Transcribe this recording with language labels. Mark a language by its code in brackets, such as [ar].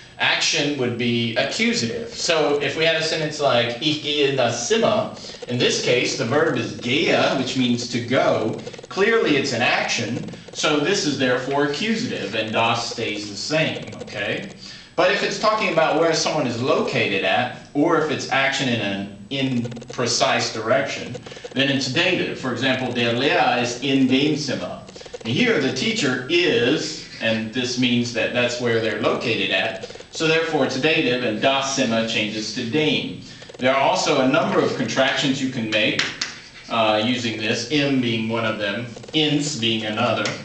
[en] Action would be accusative. So if we had a sentence like [de] ich gehe in das Zimmer, [en] in this case the verb is gehe, which means to go. Clearly it's an action, so this is therefore accusative, and das stays the same, okay? But if it's talking about where someone is located at, or if it's action in an imprecise direction, then it's dative. For example, [de] der Lehrer ist in dem Zimmer. [en] Here the teacher is, and this means that that's where they're located at, so therefore it's dative, and das Zimmer changes to dem. There are also a number of contractions you can make using this, im being one of them, ins being another.